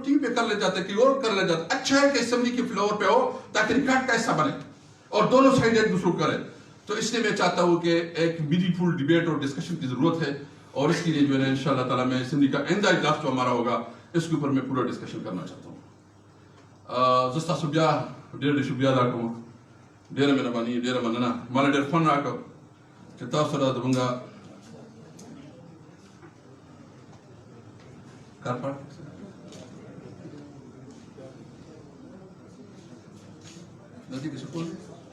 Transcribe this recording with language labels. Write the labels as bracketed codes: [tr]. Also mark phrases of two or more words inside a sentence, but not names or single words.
[ur] ٹی وی پہ کر لے جاتا ہے کہ اور کر لے جاتا اچھا ہے کہ اسمبلی کے فلور پہ ہو تاکہ ریکارڈ کا حصہ بنے اور دونوں سائڈ ایک دوسرے کو کرے تو اس لیے میں چاہتا ہوں کہ ایک [en] meaning full debate [ur] اور ڈسکشن کی ضرورت ہے اور اس کے لیے جو ہے نا [ar] انشاءاللہ تعالیٰ [ur] میں اسمبلی کا آئندہ اجلاس جو ہمارا ہوگا اس کے اوپر میں پورا ڈسکشن کرنا چاہتا [ps] ہوں زستا سبیا ډېر شکریہ ادا کوم ډېره مهرباني ډېره مننه مالا ډېر فن راکړ چې تاسو سره زموږ کار پاټ ندی کې څه کول